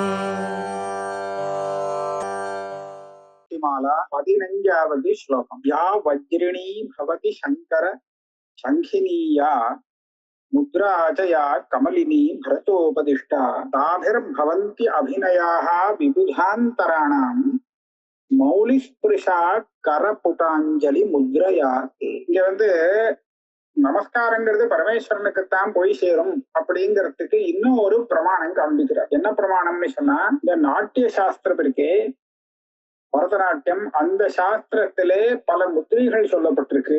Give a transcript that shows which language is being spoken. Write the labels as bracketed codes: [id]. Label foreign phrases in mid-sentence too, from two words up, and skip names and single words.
[sa] माला 15வது श्लोकम या वज्रिणी भवति शंकर शंखिनीया मुद्राचया कमलिनी भरतोपदिष्टा ताभिर्भवन्ति अभिनयाः विबुधान्तराणां मौलिस्पृशा करपुटांजलि मुद्रया [ta] இங்க நமஸ்காரங்கிறது பரமேஸ்வரனுக்குத்தான் போய் சேரும் அப்படிங்கிறதுக்கு இன்னும் ஒரு பிரமாணம் காண்பிக்கிறார். என்ன பிரமாணம்னு சொன்னா, இந்த நாட்டிய சாஸ்திரம் இருக்கே பரதநாட்டியம், அந்த சாஸ்திரத்திலே பல முத்திரைகள் சொல்லப்பட்டிருக்கு.